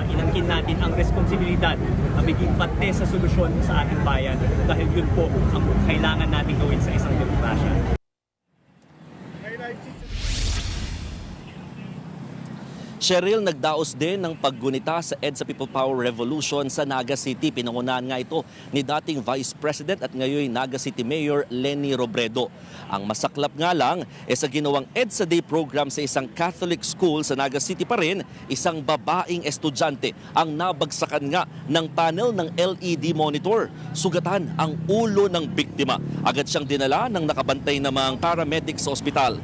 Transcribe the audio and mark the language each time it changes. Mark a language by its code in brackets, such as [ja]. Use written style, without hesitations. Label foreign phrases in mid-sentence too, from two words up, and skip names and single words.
[tl] Inangkin natin ang responsibilidad na maging parte sa solusyon sa ating bayan dahil yun po ang kailangan natin gawin sa isang demokrasya. Cheryl, nagdaos din ng paggunita sa EDSA People Power Revolution sa Naga City. Pinangunahan nga ito ni dating Vice President at ngayon Naga City Mayor Leni Robredo. Ang masaklap nga lang sa ginawang EDSA Day program sa isang [en] Catholic school [tl] sa Naga City pa rin, isang babaeng estudyante ang nabagsakan nga ng panel ng [en] LED monitor. [tl] Sugatan ang ulo ng biktima. Agad siyang dinala ng nakabantay namang paramedics sa ospital.